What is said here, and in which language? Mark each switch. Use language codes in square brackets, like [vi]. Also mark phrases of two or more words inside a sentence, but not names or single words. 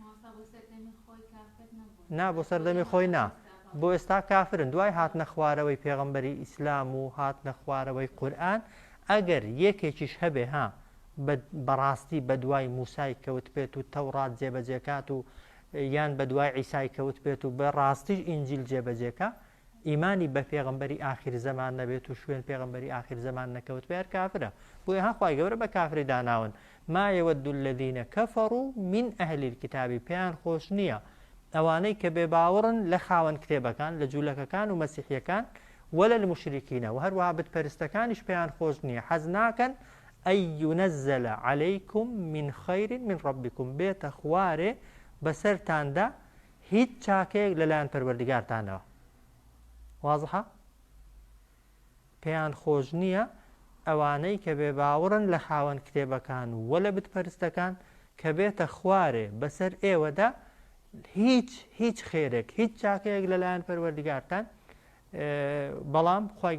[ckb] نا بۆ سەردەمی خۆی نا بۆ ئێستا کافرن دوای هاتنە خوارەوەی پێغەمبەری ئیسلام و هاتنە خوارەوەی قورئان ئەگەر یەکێکیش هەبێ ها بەڕاستی بە دوای موسای کەوت بێت و تەورات جێبەجێکات و یان بە دوای عیسای کەوت بێت و بە ڕاستیش ئینجیل جێبەجێکە ئیمانی بە پێغەمبەری ئاخر زەمان نەبێت و شوێن پێغەمبەری ئاخر زەمان نەکەوت بێ هەر کافرە بۆیە ها خوای گەورە بە کافری داناون [ar] ما يود الذين كفروا من أهل الكتاب [ckb] پێیان خۆش نییە ئەوانەی کە بێ باوەڕن لە خاوەن کتێبەکان لە جوولەکەکان و مەسیحیەکان [ar] ولا المشركين [ckb] وهروها بتپەرستەکانیش پێیان خۆش نییە حەز ناکەن [ar] ئەی ينزل عليكم من خير من ربكم [ckb] بێتە خوارێ بەسەرتاندا هیچ چاکەیەک لەلایەن پەروەردگارتانەوە واضحە پێیان خۆش نییە ئەوانەی کە بێ باوەڕن لە خاوەن کتێبەکان و لە بتپەرستەکان کە بێتە خوارێ بەسەر ئێوەدا هیچ خێرێک هیچ چاکەیەک لەلایەن پەروەردگارتان بەڵام خوای